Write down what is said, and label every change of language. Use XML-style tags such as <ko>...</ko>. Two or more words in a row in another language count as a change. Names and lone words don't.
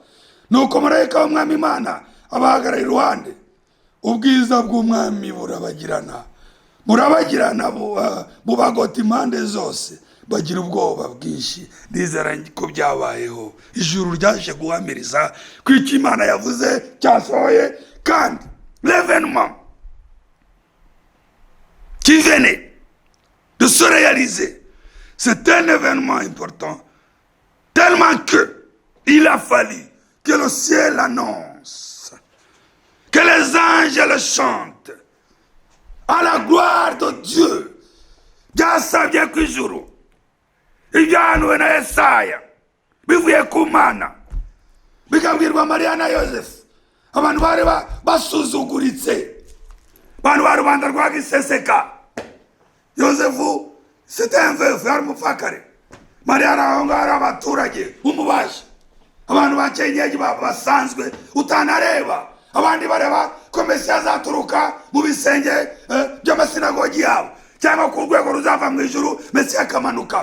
<rw>Nuko marayika w'umwami Imana abahagarara iruhande, ubwiza bw'umwami burabagirana bubagota impande zose, bagira ubwoba bwinshi. Ndizera ko byabayeho, ijuru ryaje guhamiriza ko icyo Imana yavuze cyasohoye.</rw> <fr>Kandi l'événement qui venait de se réaliser, c'est un événement important, tellement que il a fallu que le ciel annonce, que les anges le chantent à la gloire de Dieu.</fr> <rw>Byasabye ku ijuru ibyahanuwe na Yesaya bivuye ku Mana, bikabwirwa Mariya na Yosefu. Abantu bari basuzuguritse, abantu ba rubanda rwa giseseka.</rw> <fr>Yosefu c'était un veuf,</fr> <rw>yari umupfakare. Mariya araho ngaho ari abaturage umubaje, abantu bakenyeye basanzwe utanareba. Abandi bareba ko Mesiya azaturuka mu bisenge by'amasinagogi yabo, cyangwa ku rwego ruzava mu ijuru Mesiya akamanuka.</rw>